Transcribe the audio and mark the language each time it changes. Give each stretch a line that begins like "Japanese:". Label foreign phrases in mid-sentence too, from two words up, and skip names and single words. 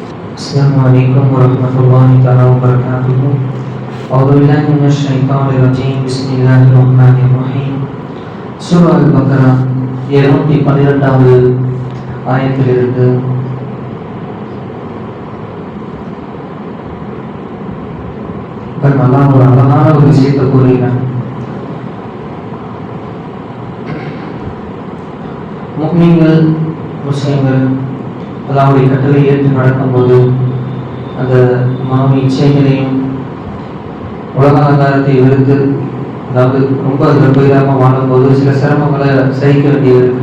Arabic: السلام عليكم ورحمة الله وبركاته. أعوذ بالله من الشيطان الرجيم. بسم الله الرحمن الرحيم.
Tamil: Surah Al-Baqarah 212வது ஆயத்திலிருந்து அல்லாஹ் ஒரு அழகான ஒரு விஷயத்தை கூறுகிறான். முஃமின்கள் முஸ்லிம்கள் அல்லாஹ்வுடைய கட்டளை ஏற்று நடக்கும்போது அந்த மாமி இச்சைகளையும் உலக ஆதாரத்தை வெறுத்து, அதாவது ரொம்ப கம்பீரமாக வாழும்போது சில சிரமங்களை சகிக்க வேண்டியது.